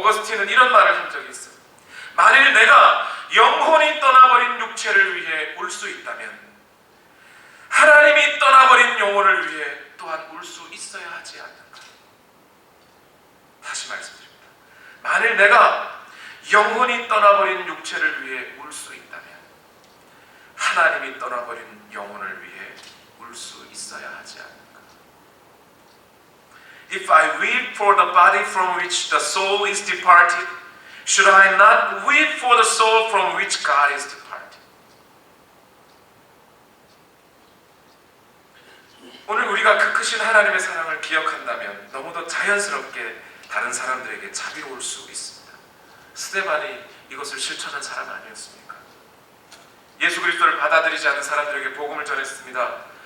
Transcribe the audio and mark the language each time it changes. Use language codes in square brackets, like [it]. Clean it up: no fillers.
[ko] 어거스틴은 이런 말을 한 적이 있어요. 만일 내가 영혼이 떠나버린 육체를 위해 울 수 있다면 하나님이 떠나버린 영혼을 위해 또한 울 수 있어야 하지 않는가. 다시 말씀드립니다. 만일 내가 영혼이 떠나버린 육체를 위해 울 수 있다면 하나님이 떠나버린 영혼을 위해 울 수 있어야 하지 않는가. [en] If I weep for the body from which the soul is departed, should I not weep for the soul from which God is departed? [ko] 오늘 우리가 그 크신 하나님의 사랑을 기억한다면 너무도 자연스럽게 다른 사람들에게 자비로울 수 있습니다. 스데반이 이것을 실천한 사람 아니었습니까? 예수 그리스도를 받아들이지 않는 사람들에게 복음을 전했습니다.